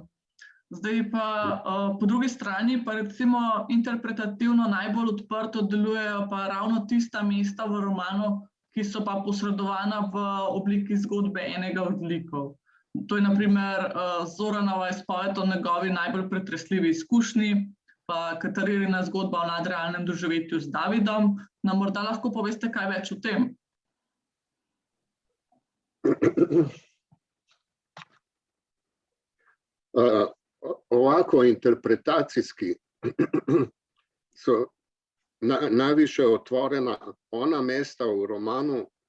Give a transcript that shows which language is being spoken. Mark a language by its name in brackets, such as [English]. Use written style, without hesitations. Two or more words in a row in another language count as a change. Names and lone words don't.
[Slovenian] Zdaj pa po drugi strani pa recimo interpretativno najbolj odprto delujejo pa ravno tista mesta v romanu, ki so pa posredovana v obliki zgodbe enega od likov. To je na primer Zoranova izpoved o njegovi najbolj pretresljivi izkušnji, pa Katarinina zgodba o nadrealnem doživetju z Davidom. Nam morda lahko poveste kaj več o tem? [Serbian] Ovako interpretacijski so najviše otvorena ona mesta v romanu,